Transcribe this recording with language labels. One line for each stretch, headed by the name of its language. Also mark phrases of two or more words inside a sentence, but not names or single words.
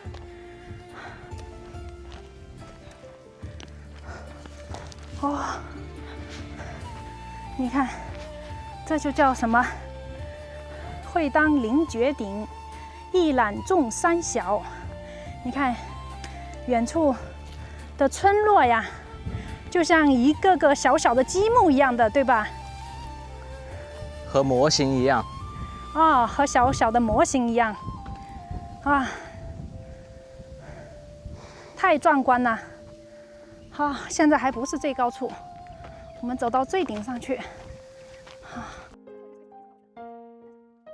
Chinese: 你看，這就叫什麼？會當凌絕頂，一覽眾山小。你看，遠處的村落呀，就像一個個小小的積木一樣的，對吧？和模型一樣。和小小的模型一樣。太壯觀了。現在還不是最高處，我們走到最頂上去。